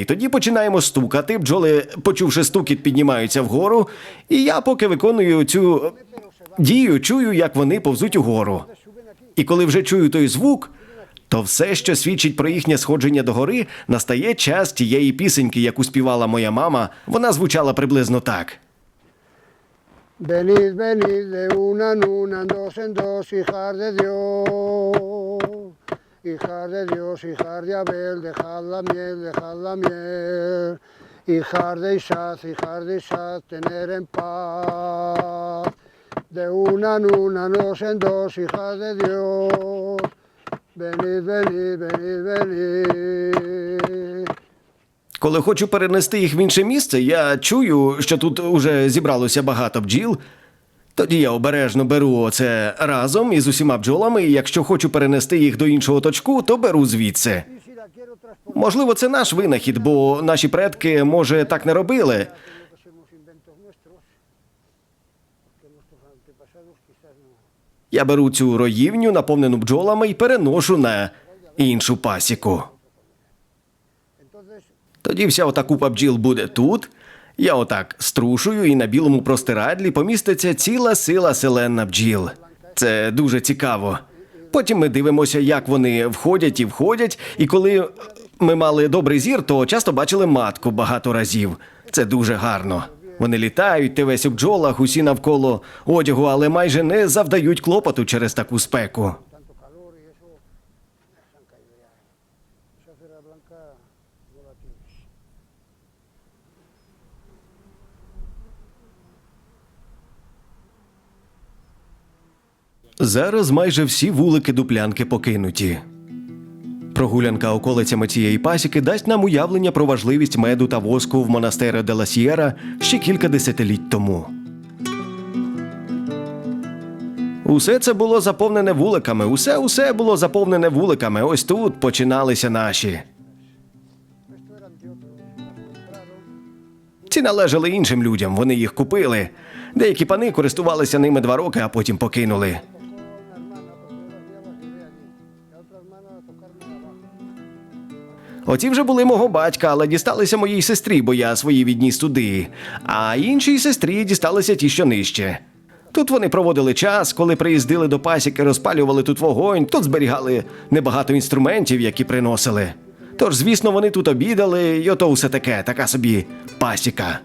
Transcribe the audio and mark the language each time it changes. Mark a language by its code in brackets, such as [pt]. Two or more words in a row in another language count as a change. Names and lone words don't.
[uk] Тоді починаємо стукати, бджоли, почувши стукіт, піднімаються вгору, і я, поки виконую цю дію, чую, як вони повзуть угору. І коли вже чую той звук, то все, що свідчить про їхнє сходження догори, настає час тієї пісеньки, яку співала моя мама. Вона звучала приблизно так. [es] Venid, venid de una en una, en dos, hijas de Dios. Hijas de Dios, hijas de Abel, dejad la miel. Hijas de Isaac, tener en paz. De una en una, dos, hijas de Dios. Venid, venid, venid, venid. [uk] Коли хочу перенести їх в інше місце, я чую, що тут уже зібралося багато бджіл. Тоді я обережно беру оце разом із усіма бджолами, і якщо хочу перенести їх до іншого точку, то беру звідси. Можливо, це наш винахід, бо наші предки, може, так не робили. [es] que somos inventos nuestros, que nuestros antepasados quizás no. [uk] Я беру цю роївню, наповнену бджолами, і переношу на іншу пасіку. [es] Entonces, [uk] Тоді вся ота купа бджіл буде тут. Я отак струшую, і на білому простирадлі поміститься ціла сила селена бджіл. Це дуже цікаво. Потім ми дивимося, як вони входять і входять, і коли ми мали добрий зір, то часто бачили матку багато разів. Це дуже гарно. Вони літають, ти весь у бджолах, усі навколо одягу, але майже не завдають клопоту через таку спеку. [es] tanto calor y eso, se han caído ya. Esa cera blanca no la tienes. [uk] Зараз майже всі вулики дуплянки покинуті. Прогулянка околицями цієї пасіки дасть нам уявлення про важливість меду та воску в монастері де ла Сієра ще кілька десятиліть тому. Усе це було заповнене вуликами, усе було заповнене вуликами. Ось тут починалися наші. [es] Esto eran de otros, los compraron. [uk] Ці належали іншим людям, вони їх купили. Деякі пани користувалися ними 2 роки, а потім покинули. [es] Tocó una hermana, porque yo las llevé allí. La otra hermana a tocarme abajo. [uk] Оці вже були мого батька, але дісталися моїй сестрі, бо я свої відніс туди. А іншій сестрі дісталися ті, що нижче. Тут вони проводили час, коли приїздили до пасіки, розпалювали тут вогонь, тут зберігали небагато інструментів, які приносили. Тож, звісно, вони тут обідали, і ото усе таке, така собі пасіка.